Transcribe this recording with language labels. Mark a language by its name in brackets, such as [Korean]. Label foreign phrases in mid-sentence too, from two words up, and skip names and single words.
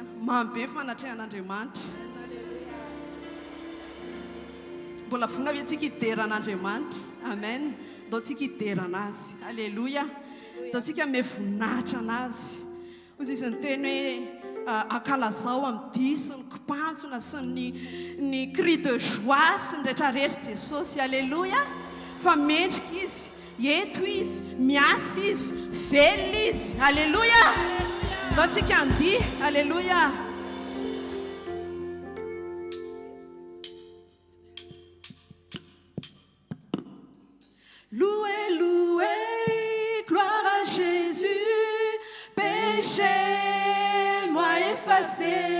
[Malagasy] Mamy be fanatrehan'Andriamanitra. Mbola vonona hoe tsika hideran'Andriamanitra. Amen. Dao tsika hiderana azy. Halleluja. Dao tsika mevoninahitra anazy. Hoy izy ny teny hoe ankalazao amin'ny dihy sy ny kipantsona sy ny [French] cri de joie [Malagasy] sy ny rehetrarehetra Jesosy. Halleluja. Fa mendrika izy, eto izy, miasa izy, velona izy. Halleluja. Dao tsika andihy. Halleluja. [French] Louez, louez, gloire à Jésus, péché, moi effacé.